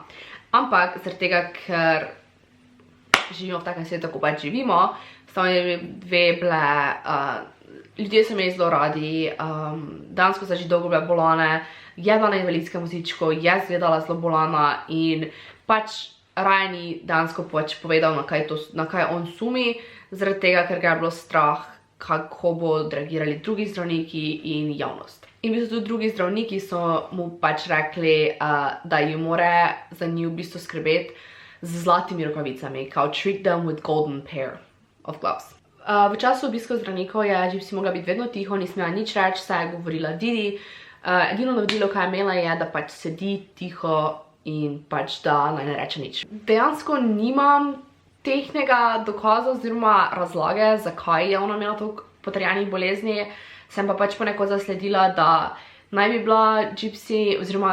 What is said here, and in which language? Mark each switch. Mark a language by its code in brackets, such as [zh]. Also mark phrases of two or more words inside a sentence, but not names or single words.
[sl] Ampak zaradi tega, ker živimo v takem svetu, ko pač živimo, sta oni dve bile, ljudje so imeli zelo radi, dejansko so že dolgo bile bolane, je bila na invalidskem vozičku, je izgledala zelo bolana in pač raje ni dejansko pač povedal, na kaj on sumi, zaradi tega, ker ga je bilo strah, kako bodo reagirali drugi zdravniki in javnost. In v bistvu tudi drugi zdravniki so mu pač rekli, da ju mora za nju v bistvu skrbeti z zlatimi rokavicami, kao [en] treat them with golden pair of gloves. [sl] V času obiskov zdravnikov je Gypsy mogla biti vedno tiho, ni smela nič reči, saj je govorila Didi. Edino navodilo, kaj je imela, je, da pač sedi tiho in pač da naj ne reče nič. Dejansko nimam tehnega dokaza oziroma razlage, zakaj je ona imela toliko potrjenih bolezni, sem pa pač ponekod zasledila, da naj bi bila Gypsy oziroma